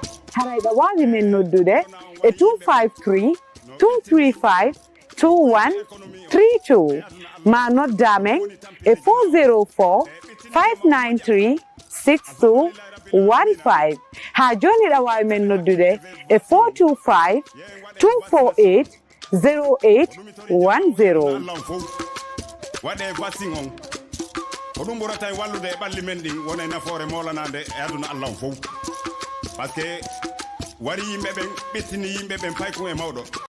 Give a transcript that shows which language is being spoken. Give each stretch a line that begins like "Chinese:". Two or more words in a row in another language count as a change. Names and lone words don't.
Fula: haray ɓe wawi men noddude e 253 235 2132 ma noddamen e 404 593 6215 ha joni ɗa wawi men noddude e 425 248 0810 waɗe vaccine on ko ɗum ɓurata e wallude e ɓalli men ɗin wona e nafoore molanade e aduna Allah on fof
French: par ce que
Fula: wari yimɓe ɓen ɓettini yimɓe ɓen payko e mawɗo